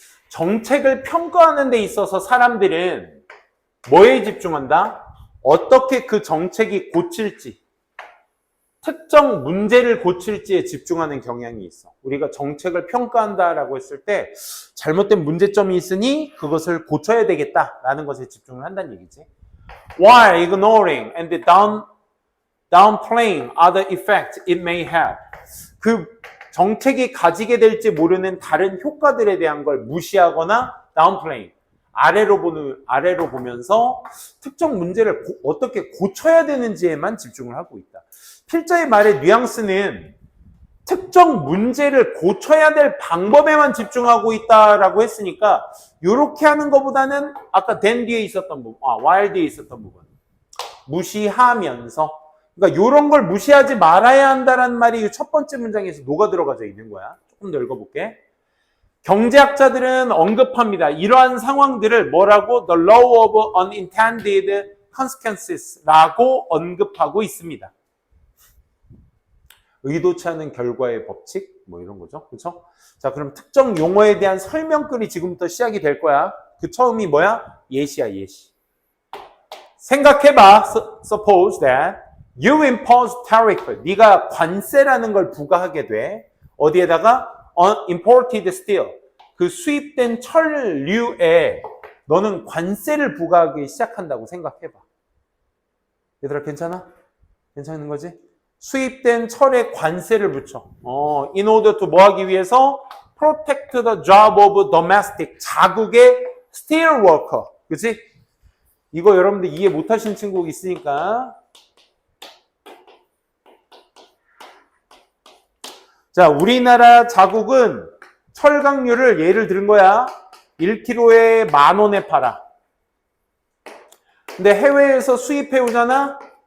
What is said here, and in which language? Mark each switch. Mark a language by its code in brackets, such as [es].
[ko] 정책을 평가하는 데 있어서 사람들은 뭐에 집중한다? 어떻게 그 정책이 고칠지, 특정 문제를 고칠지에 집중하는 경향이 있어. 우리가 정책을 평가한다라고 했을 때 잘못된 문제점이 있으니 그것을 고쳐야 되겠다라는 것에 집중을 한다는 얘기지. [en] while ignoring and downplaying other effects it may have. [ko] 그 정책이 가지게 될지 모르는 다른 효과들에 대한 걸 무시하거나 downplaying. 아래로 보면서 특정 문제를 어떻게 고쳐야 되는지에만 집중을 하고 있다. 필자의 말의 뉘앙스는 특정 문제를 고쳐야 될 방법에만 집중하고 있다라고 했으니까 이렇게 하는 것보다는 아까 then 뒤에 있었던 부분, while 뒤에 있었던 부분 무시하면서, 그러니까 이런 걸 무시하지 말아야 한다는 말이 첫 번째 문장에서 녹아 들어가져 있는 거야. 조금 더 읽어볼게. 경제학자들은 언급합니다. 이러한 상황들을 뭐라고? [en] The law of unintended consequences라고 [ko] 언급하고 있습니다. 의도치 않은 결과의 법칙, 뭐 이런 거죠. 그렇죠? 자, 그럼 특정 용어에 대한 설명글이 지금부터 시작이 될 거야. 그 처음이 뭐야? 예시야, 예시. 생각해봐. [en] Suppose that you impose tariff. [ko] 네가 관세라는 걸 부과하게 돼. 어디에다가? [en] Imported steel. [ko] 그 수입된 철류에 너는 관세를 부과하기 시작한다고 생각해봐. 얘들아, 괜찮아? 괜찮은 거지? 수입된 철에 관세를 붙여. [en] In order to [ko] 뭐 하기 위해서? [en] Protect the job of domestic. [ko] 자국의 [en] steel worker. [ko] 그치? 이거 여러분들 이해 못 하신 친구 있으니까. 자, 우리나라 자국은 철강류를 예를 들은 거야. 1kg에 10,000원에 팔아. 근데 해외에서 수입해 오잖아?